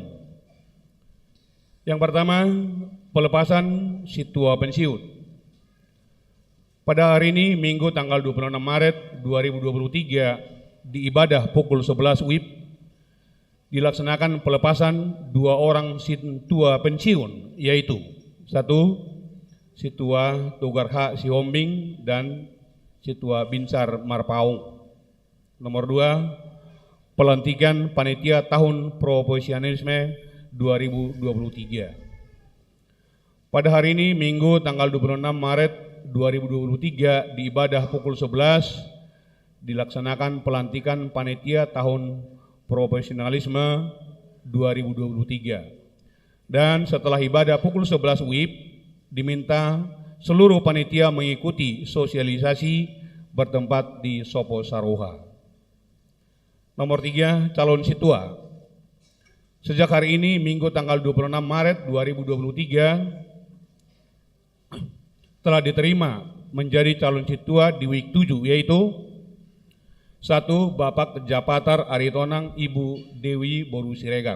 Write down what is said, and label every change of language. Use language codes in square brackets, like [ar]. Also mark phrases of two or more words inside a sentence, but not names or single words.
[id] Yang pertama, pelepasan situa pensiun. Pada hari ini, Minggu tanggal 26 Maret 2023, di ibadah pukul 11 WIB, dilaksanakan pelepasan 2 orang situa pensiun, yaitu 1. Situa Tugarha Sihombing dan Situa Binsar Marpaung. Nomor 2, pelantikan panitia tahun profesionalisme 2023. Pada hari ini, Minggu tanggal 26 Maret 2023, di ibadah pukul 11, dilaksanakan pelantikan panitia tahun profesionalisme 2023. Dan setelah ibadah pukul 11 WIB, diminta seluruh panitia mengikuti sosialisasi bertempat di Sopo Saroha. Nomor 3, calon situa. Sejak hari ini, Minggu tanggal 26 Maret 2023, telah diterima menjadi calon situa di week 7, yaitu 1. Bapak Japatar Aritonang Ibu Dewi Boru Siregar.